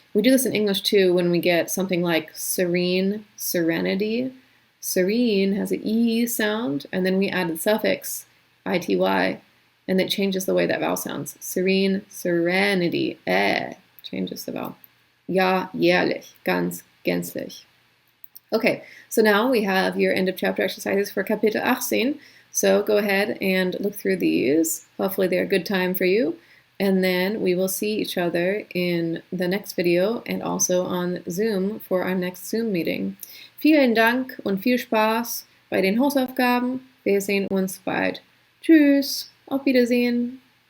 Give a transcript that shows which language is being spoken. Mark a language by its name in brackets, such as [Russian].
[English] We do this in English too when we get something like serene, serenity. Serene has an E sound, and then we add the suffix ity, and it changes the way that vowel sounds. Serene, serenity, changes the vowel. [German] Ja, jährlich, ganz, gänzlich. [English] Okay, so now we have your end of chapter exercises for Kapitel 18. So go ahead and look through these. Hopefully they're a good time for you. And then we will see each other in the next video and also on Zoom for our next Zoom meeting. [German] Vielen Dank und viel Spaß bei den Hausaufgaben. Wir sehen uns bald. Tschüss, auf Wiedersehen.